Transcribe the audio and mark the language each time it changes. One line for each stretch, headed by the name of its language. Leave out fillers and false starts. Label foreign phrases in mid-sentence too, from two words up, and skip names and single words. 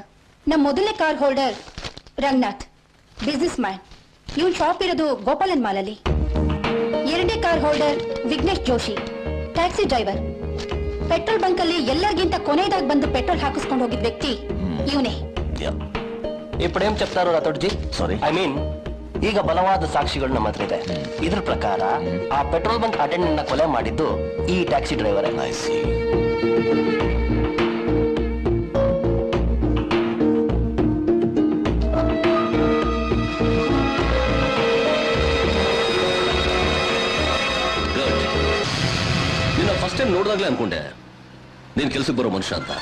Kannada: ನಮ್ಮ ಮೊದಲನೇ
English: car holder
Kannada: ರಂಗನಾಥ್,
English: business man.
Kannada: ಇವನ್ ಶಾಪ್ ಇರೋದು ಗೋಪಾಲನ್ ಮಾಲಲ್ಲಿ. ಎರಡನೇ
English: car holder
Kannada: ವಿಘ್ನೇಶ್ ಜೋಶಿ,
English: taxi driver. petrol bunk
Kannada: ಅಲ್ಲಿ ಎಲ್ಲರಿಗಿಂತ ಕೊನೆಯದಾಗಿ ಬಂದು ಪೆಟ್ರೋಲ್ ಹಾಕಿಸ್ಕೊಂಡು ಹೋಗಿದ್ ವ್ಯಕ್ತಿ ಇವನೇ.
Telugu: ఇప్పుడు ఏం చెప్తారు రాథోడ్జీ?
Kannada: ಸಾರಿ,
English: I mean
Kannada: ಈಗ ಬಲವಾದ ಸಾಕ್ಷಿಗಳು ನಮ್ಮ ಹತ್ರ ಇದೆ. ಇದ್ರ ಪ್ರಕಾರ ಆ
English: petrol bunk attendant
Kannada: ನ ಕೊಲೆ ಮಾಡಿದ್ದು ಈ
English: taxi driver.
Kannada: ನಿನ್ನ
English: first time
Kannada: ನೋಡಿದಾಗ್ಲೇ ಅನ್ಕೊಂಡೆ ನೀನ್ ಕೆಲ್ಸಕ್ಕೆ ಬರೋ ಮನುಷ್ಯ ಅಂತ.